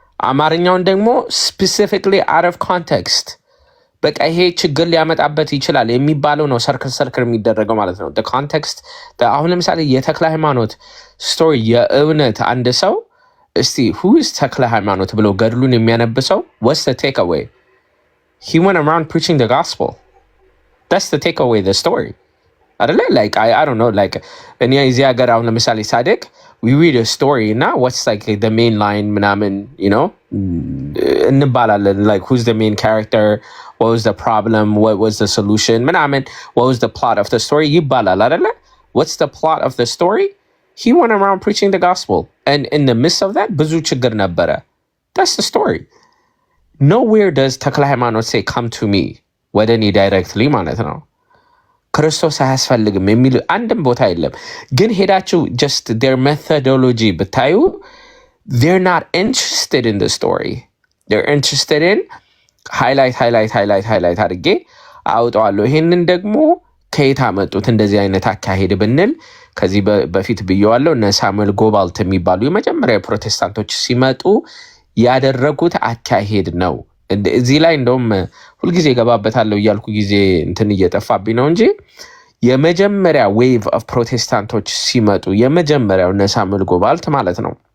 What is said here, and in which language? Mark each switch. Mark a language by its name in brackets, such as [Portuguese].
[Amharic] አማርኛውን ደግሞ ስፔሲፊክሊ [English] out of context [Amharic] በቃ ይሄ ችግር ሊያመጣበት ይችላል የሚባለው ነው ሰርክል የሚደረገው ማለት ነው። [English] the context [Amharic] አሁን ለምሳሌ የተክለ ሃይማኖት ስቶሪ የእውነት አንድ ሰው እስቲ [English] who is [Amharic] ተክለ ሃይማኖት ብሎ ገድሉን የሚያነብሰው [English] what's the takeaway? He went around preaching the gospel. That's the takeaway, the story. Like I don't know, like [Amharic] እኔ እዚህ ሀገር አሁን ለምሳሌ ሳደግ [English] we read a story now what's like the main line ምናምን you know [Amharic] እንባላለን [English] like who's the main character, what was the problem, what was the solution ምናምን what was the plot of the story [Amharic] ይባላል አይደለ? [English] What's the plot of the story? He went around preaching the gospel and in the midst of that [Amharic] ብዙ ችግር ነበረ. [English] That's the story. Nowhere does ተክለ ሃይማኖት say come to me [Amharic] ወደ እኔ [English] directly [Amharic] ማለት ነው ክርስቶስ አያስፈልግም የሚል አንድም ቦታ የለም። ግን ሄዳችሁ [English] just their methodology [Amharic] ብታዩ [English] they're not interested in the story. They're interested in [Amharic] highlight አድርጌ አውጣዋለሁ። ይሄንን ደግሞ ከየት አመጡት እንደዚህ አይነት አካሄድ ብንል ከዚህ በፊት ብየዋለሁ። እነ ሳሙኤል ጎባልት የሚባሉ የመጀመሪያ ፕሮቴስታንቶች ሲመጡ ያደረጉት አካሄድ ነው። እዚህ ላይ እንደውም ሁልጊዜ ገባበታለሁ እያልኩ ጊዜ እንትን እየጠፋብኝ ነው እንጂ የመጀመሪያ ዌቭ ኦፍ ፕሮቴስታንቶች ሲመጡ የመጀመሪያው እነ ሳሙኤል ጎባልት ማለት ነው